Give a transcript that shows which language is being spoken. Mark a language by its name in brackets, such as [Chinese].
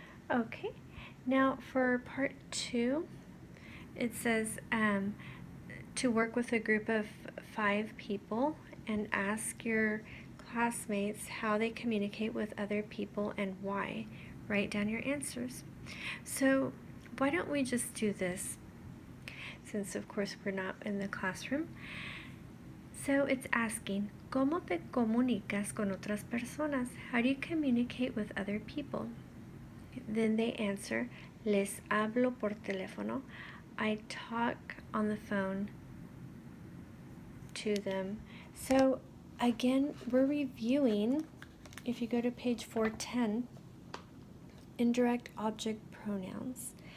[English] Okay, now for part 2, it says to work with a group of 5 people and ask your classmates how they communicate with other people and why. Write down your answers. So why don't we just do this, since of course we're not in the classroom. So it's asking, [Spanish] ¿Cómo te comunicas con otras personas? [English] How do you communicate with other people? Then they answer, [Spanish] les hablo por teléfono. [English] I talk on the phone to them. So again, we're reviewing, if you go to page 410, indirect object pronouns.